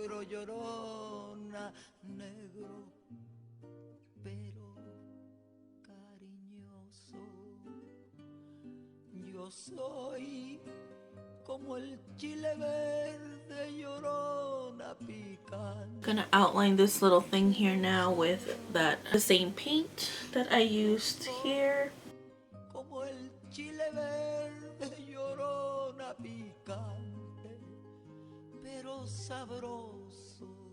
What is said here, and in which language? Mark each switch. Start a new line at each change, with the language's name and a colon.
Spanish: Llorona, negro, pero cariñoso. Yo soy como el chile verde, llorona picante.
English: Gonna outline this little thing here now with the same paint that I used here.
Spanish: Como el chile verde, llorona picante, pero sabroso.